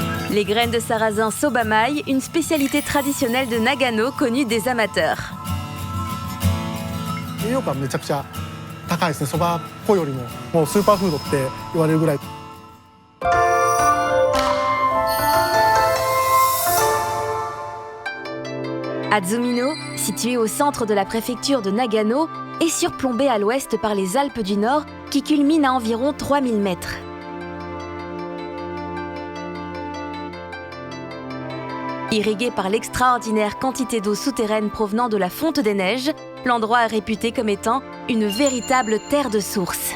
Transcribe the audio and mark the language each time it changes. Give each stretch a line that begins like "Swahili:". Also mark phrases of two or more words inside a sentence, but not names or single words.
French: Les graines de sarrasin sobamai, une spécialité traditionnelle de Nagano connue des amateurs.
Japanese: 栄養価めちゃくちゃ高いですね。そば粉よりももうスーパーフードって言われるぐらい。
French: Azumino, situé au centre de la préfecture de Nagano, est surplombé à l'ouest par les Alpes du Nord qui culminent à environ 3000 mètres. Irrigué par l'extraordinaire quantité d'eau souterraine provenant de la fonte des neiges, l'endroit est réputé comme étant une véritable terre de source.